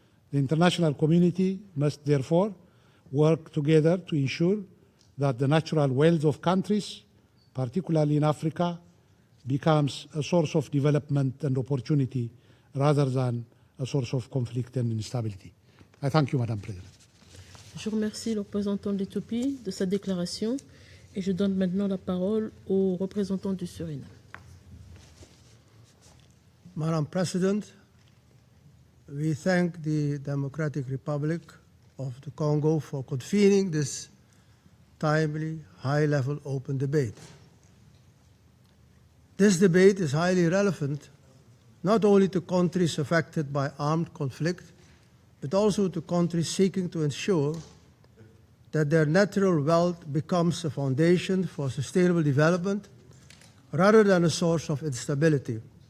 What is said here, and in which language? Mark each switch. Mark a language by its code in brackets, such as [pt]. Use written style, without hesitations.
[en] The international community must therefore work together to ensure that the natural wealth of countries, particularly in Africa, becomes a source of development and opportunity rather than a source of conflict and instability. I thank you, Madam President. [fr] Je remercie le représentant de l'Éthiopie de sa déclaration et je donne maintenant la parole au représentant du Suriname. [en] Madam President, we thank the Democratic Republic of the Congo for convening this timely, high-level open debate. This debate is highly relevant not only to countries affected by armed conflict, but also to countries seeking to ensure that their natural wealth becomes a foundation for sustainable development rather than a source of instability.